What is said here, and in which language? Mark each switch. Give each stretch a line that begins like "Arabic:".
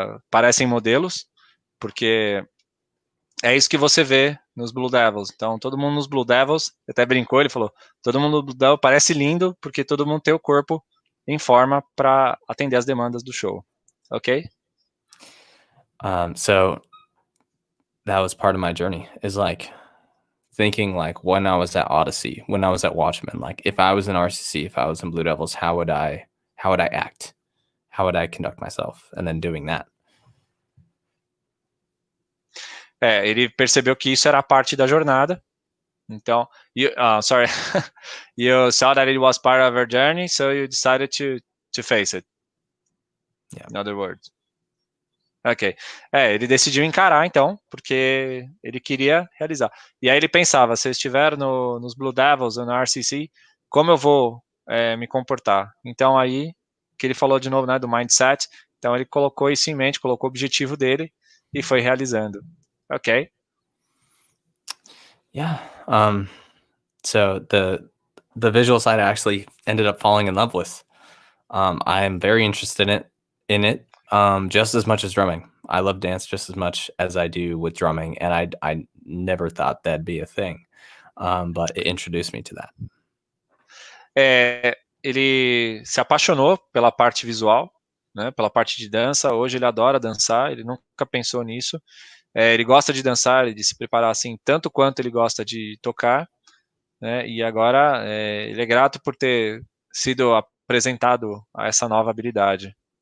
Portuguese: Parecem modelos, porque é isso que você vê nos Blue Devils. Então, todo mundo nos Blue Devils, até brincou, ele falou, todo mundo no Blue Devils parece lindo, porque todo mundo tem o corpo em forma para atender as demandas do show. Ok?
English: So that was part of my journey, is like thinking like when I was at Odyssey, when I was at Watchmen, like if I was in RCC, if I was in Blue Devils, how would I act? How would I conduct myself? And then doing that.
Portuguese: Ele percebeu que isso era parte da jornada.
English: Então, you saw that it was part of your journey, so you decided to face it. Yeah. In other words. Ok.
Portuguese: Ele decidiu encarar, então, porque ele queria realizar. E aí ele pensava, se eu estiver nos Blue Devils ou no RCC, como eu vou me comportar? Então aí, que ele falou de novo, né, do mindset, Então ele colocou isso em mente, colocou o objetivo dele e foi realizando.
English: Ok. Yeah. So the visual side I actually ended up falling in love with. I am very interested in it just as much as drumming. I love dance just as much as I do with drumming, and I never thought that'd be a thing, but it introduced me to that.
Portuguese: Ele se apaixonou pela parte visual, né, pela parte de dança. Hoje ele adora dançar, ele nunca pensou nisso. Ele gosta de dançar e de se preparar assim, tanto quanto ele gosta de tocar, né, e agora ele é grato por ter sido apresentado a essa nova habilidade.